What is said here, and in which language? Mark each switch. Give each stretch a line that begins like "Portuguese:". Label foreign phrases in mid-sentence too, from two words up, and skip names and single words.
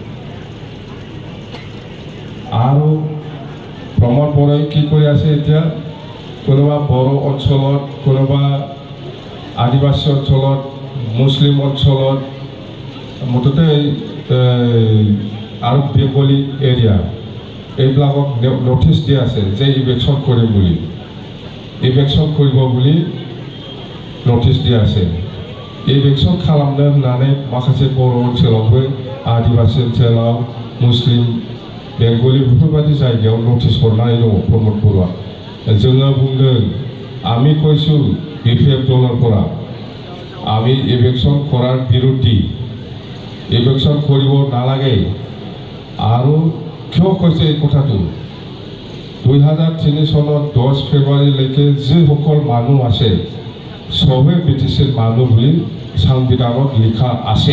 Assamese: আৰু প্ৰমোদ বড়োৱে কি কৰি আছে এতিয়া, কোনোবা বড়ো অঞ্চলত, কোনোবা আদিবাসী অঞ্চলত, মুছলিম অঞ্চলত, মুঠতে আৰু বেংগলী এৰিয়া, এইবিলাকক নটিচ দিয়া আছে যে ইলেকশ্যন কৰিম বুলি, ইলেকশ্যন কৰিব বুলি নটিচ দিয়া আছে।
Bodo: ইলেকশ্যন खालामनो होननानै माखासे बर' ओनसोलावबो, आदिबासि ओनसोलाव, मुस्लिम, बेंगलि बेफोरबायदि जायगायाव नटिस हरनानै दङ प्रमोद बड़ोआ। जोङो बुंदों,
Assamese: আমি কৈছোঁ BPF দলৰ পৰা, আমি ইলেকশ্যন কৰাৰ বিৰোধী, ইলেকশ্যন কৰিব নালাগে। আৰু কিয় কৈছে এই কথাটো? 2003 চনত 10 ফেব্ৰুৱাৰীলৈকে যিসকল মানুহ আছে, চবে BTCৰ মানুহ বুলি সংবিধানত লিখা আছে।